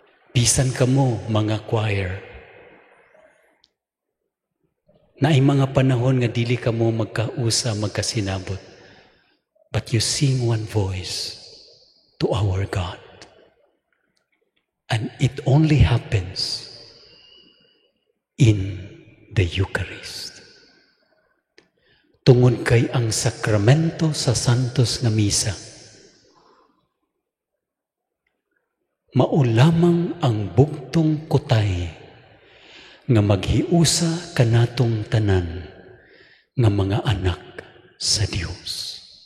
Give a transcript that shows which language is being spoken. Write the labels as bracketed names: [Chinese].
[Cebuano] Bisan kamo mga choir, na ay mga panahon nga dili kamo magkausa, magkasinabot, [English] but you sing one voice to our God. And it only happens in the Eucharist. [Cebuano] Tungod kay ang sakramento sa Santos nga Misa, mao lamang ang bugtong kutay nga maghiusa kanatong tanan nga mga anak sa Dios.